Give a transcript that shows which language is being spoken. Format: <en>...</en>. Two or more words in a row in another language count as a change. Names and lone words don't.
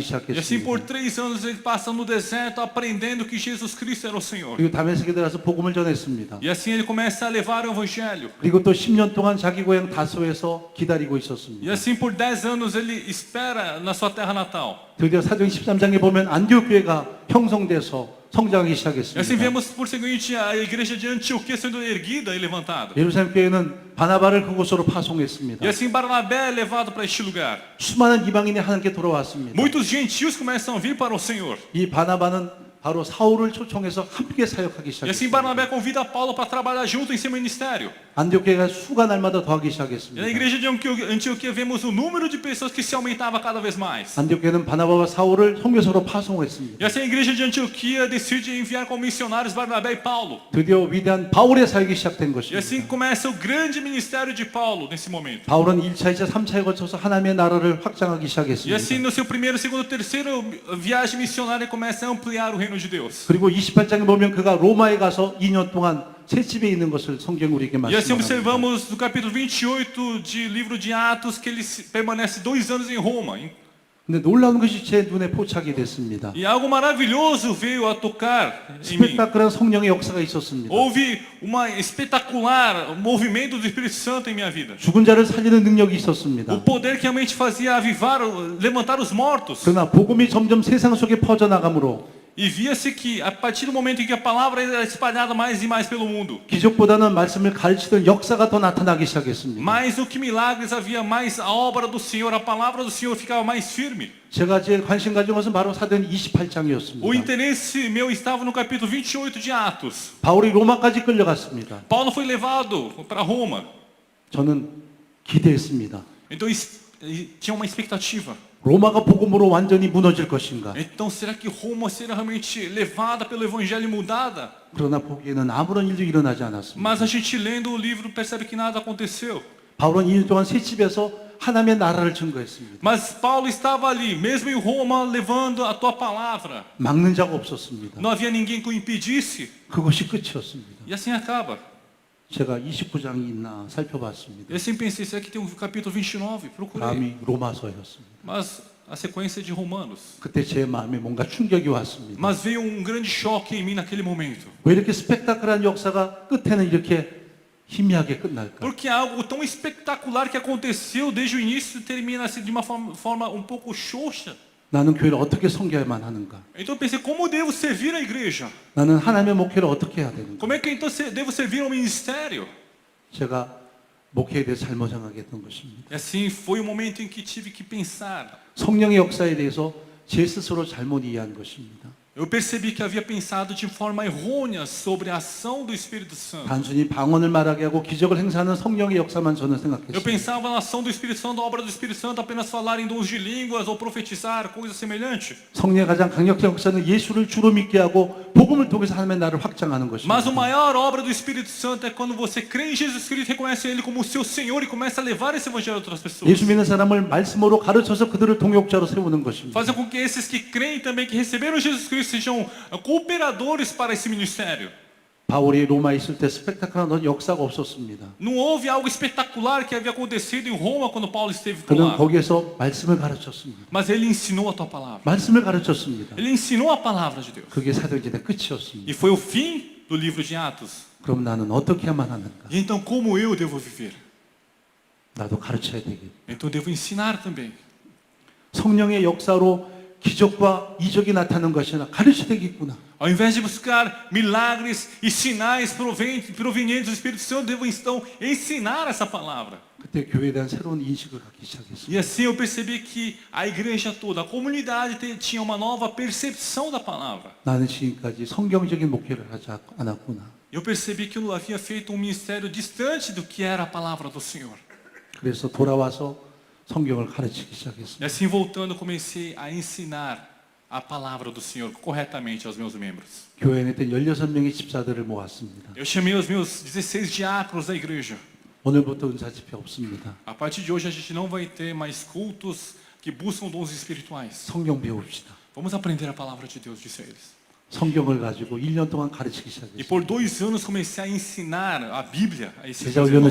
<pt>E assim por</pt> <ko>시작했습니다.</ko> <pt>3 anos ele passa no deserto aprendendo que Jesus Cristo era o Senhor.</pt> <ko>그리고 다메섹에 들어가서 복음을 전했습니다.</ko> <pt>E assim ele começa a levar o evangelho.</pt> <ko>그리고 또 10년 동안 자기 고향 다소에서 기다리고</ko> <pt>E</pt> <ko>있었습니다.</ko> <pt>assim por 10 anos ele espera na sua terra natal.</pt> <ko>드디어 사도행 13장에 보면 안디옥 교회가 형성돼서 성장하기</ko> <pt>E assim</pt> <ko>시작했습니다.</ko> <pt>vemos por seguinte a igreja de Antioquia sendo erguida e levantada.</pt> <ko>예루살렘 교회는 바나바를 그곳으로 파송했습니다.</ko> <pt>E assim Barnabé é levado para este lugar.</pt> <ko>수많은 이방인이 하나님께 돌아왔습니다.</ko> <pt>Muitos gentios começam a vir para o Senhor.</pt> <ko>이 바나바는 바로 사울을 초청해서 함께 사역하기</ko> <pt>E assim</pt> <ko>시작했습니다.</ko> <pt>Barnabé convida Paulo para trabalhar junto em seu ministério.</pt> <ko>안디옥 교회가 수가 날마다 더하기</ko> <pt>E na</pt> <ko>시작했습니다.</ko> <pt>igreja de Antioquia vemos o número de pessoas que se aumentava cada vez mais.</pt> <ko>안디옥 교회는 바나바와 사울을 선교사로 파송했습니다.</ko> <pt>E assim a igreja de Antioquia decide enviar como missionários Barnabé e Paulo.</pt> <ko>드디어 위대한 바울의 사역이 시작된</ko> <pt>E assim</pt> <ko>것입니다.</ko> <pt>começa o grande ministério de Paulo nesse momento.</pt> <ko>바울은 1차, 2차, 3차에 거쳐서 하나님의 나라를 확장하기</ko> <pt>E</pt> <ko>시작했습니다.</ko> <pt>assim no seu primeiro, segundo, terceiro viagem missionária começa a ampliar o reino de Deus.</pt> <ko>그리고 28장에 보면 그가 로마에 가서 2년 동안 셋집에 있는 것을 성경 우리에게</ko> <pt>E assim</pt> <ko>말씀합니다.</ko> <pt>observamos no capítulo 28 de livro de Atos que ele permanece 2 anos em Roma.</pt> <ko>근데 놀라운 것이 제 눈에 포착이 됐습니다.</ko> <pt>E algo maravilhoso veio a tocar em mim.</pt> <ko>스펙타클한 성령의 역사가 있었습니다.</ko> <pt>Houve uma espetacular movimento do Espírito Santo em minha vida.</pt> <ko>죽은 자를 살리는 능력이 있었습니다.</ko> <pt>O poder que realmente fazia avivar, levantar os mortos.</pt> <ko>그러나 복음이 점점 세상 속에 퍼져나가므로</ko> <pt>E via-se que, a partir do momento em que a palavra era espalhada mais e mais pelo mundo,</pt> <ko>기적보다는 말씀을 가르치던 역사가 더 나타나기 시작했습니다.</ko> <pt>mais do que milagres havia mais a obra do Senhor, a palavra do Senhor ficava mais firme.</pt> <ko>제가 제일 관심 가진 것은 바로 사도행 28장이었습니다.</ko> <pt>O interesse meu estava no capítulo 28 de Atos.</pt> <ko>바울이 로마까지 끌려갔습니다.</ko> <pt>Paulo foi levado para Roma.</pt> <ko>저는 기대했습니다.</ko> <pt>Então tinha uma expectativa.</pt> <ko>로마가 복음으로 완전히 무너질 것인가?</ko> <pt>Então será que Roma será realmente levada pelo evangelho e mudada?</pt> <ko>그러나 보기에는 아무런 일도 일어나지 않았습니다.</ko> <pt>Mas a gente lendo o livro percebe que nada aconteceu.</pt> <ko>바울은 2년 동안 새 집에서 하나님의 나라를 증거했습니다.</ko> <pt>Mas Paulo estava ali, mesmo em Roma, levando a tua palavra.</pt> <ko>막는 자가 없었습니다.</ko> <pt>Não havia ninguém que o impedisse.</pt> <ko>그것이 끝이었습니다.</ko> <pt>E assim acaba.</pt> <ko>제가 29장이 있나 살펴봤습니다.</ko> <pt>Eu sempre pensei, será que tem um capítulo 29? Procurei.</pt> <ko>다음이 로마서였습니다.</ko> <pt>Mas a sequência é de Romanos.</pt> <ko>그때 제 마음에 뭔가 충격이 왔습니다.</ko> <pt>Mas veio um grande choque em mim naquele momento.</pt> <ko>왜 이렇게 스펙타클한 역사가 끝에는 이렇게 희미하게 끝날까?</ko> <pt>Porque algo tão espetacular que aconteceu desde o início termina assim de uma forma um pouco xoxa.</pt> <ko>나는 교회를 어떻게 섬겨야만 하는가?</ko> <pt>Então eu pensei, como devo servir a igreja?</pt> <ko>나는 하나님의 목회를 어떻게 해야 되는가?</ko> <pt>Como é que então devo servir ao ministério?</pt> <ko>제가 목회에 대해서 잘못 생각했던 것입니다.</ko> <pt>E assim foi o momento em que tive que pensar.</pt> <ko>성령의 역사에 대해서 제 스스로 잘못 이해한 것입니다.</ko> <pt>Eu percebi que havia pensado de forma errônea sobre a ação do Espírito Santo.</pt> <ko>단순히 방언을 말하게 하고 기적을 행사하는 성령의 역사만 저는</ko> <pt>Eu</pt> <ko>생각했습니다.</ko> <pt>pensava na ação do Espírito Santo, na obra do Espírito Santo, apenas falar em dons de línguas ou profetizar, coisa semelhante.</pt> <ko>성령의 가장 강력한 역사는 예수를 주로 믿게 하고 복음을 통해서 하나님의 나라를 확장하는 것입니다.</ko> <pt>Mas a maior obra do Espírito Santo é quando você crê em Jesus Cristo, reconhece Ele como o seu Senhor e começa a levar esse evangelho a outras pessoas.</pt> <ko>예수 믿는 사람을 말씀으로 가르쳐서 그들을 동역자로 세우는 것입니다.</ko> <pt>Fazer com que esses que creem também, que receberam Jesus Cristo, sejam cooperadores para esse ministério.</pt> <ko>바울이 로마에 있을 때 스펙타클한 역사가 없었습니다.</ko> <pt>Não houve algo espetacular que havia acontecido em Roma quando Paulo esteve por</pt> <ko>그는</ko> <pt>lá.</pt> <ko>거기에서 말씀을 가르쳤습니다.</ko> <pt>Mas ele ensinou a tua palavra.</pt> <ko>말씀을 가르쳤습니다.</ko> <pt>Ele ensinou a palavra de Deus.</pt> <ko>그게 사도행전의 끝이었습니다.</ko> <pt>E foi o fim do livro de Atos.</pt> <ko>그럼 나는 어떻게 해야만 하는가?</ko> <pt>E então como eu devo viver?</pt> <ko>나도 가르쳐야 되겠다.</ko> <pt>Então eu devo ensinar também.</pt> <ko>성령의 역사로 기적과 이적이 나타나는 것이 아니라 가르쳐야 되겠구나.</ko> <pt>Ao invés de buscar milagres e sinais provenientes do Espírito Santo, devo então ensinar essa palavra.</pt> <ko>그때 교회에 대한 새로운 인식을 갖기 시작했습니다.</ko> <pt>E assim eu percebi que a igreja toda, a comunidade tinha uma nova percepção da palavra.</pt> <ko>나는 지금까지 성경적인 목회를 하지 않았구나.</ko> <pt>Eu percebi que eu havia feito um ministério distante do que era a palavra do Senhor.</pt> <ko>그래서 돌아와서 성경을 가르치기</ko> <pt>E</pt> <ko>시작했습니다.</ko> <pt>assim voltando, eu comecei a ensinar a palavra do Senhor corretamente aos meus membros.</pt> <ko>교회에 있던 16명의 집사들을 모았습니다.</ko> <pt>Eu chamei os meus 16 diáconos da igreja.</pt> <ko>오늘부터 은사 집회 없습니다.</ko> <pt>A partir de hoje a gente não vai ter mais cultos que buscam dons espirituais.</pt> <ko>성경 배웁시다.</ko> <pt>Vamos aprender a palavra de Deus, disse eles.</pt> <ko>성경을 가지고 1년 동안 가르치기</ko> <pt>E</pt> <ko>시작했습니다.</ko> <pt>por 2 anos comecei a ensinar a Bíblia a esses</pt> <ko>제자 훈련을</ko>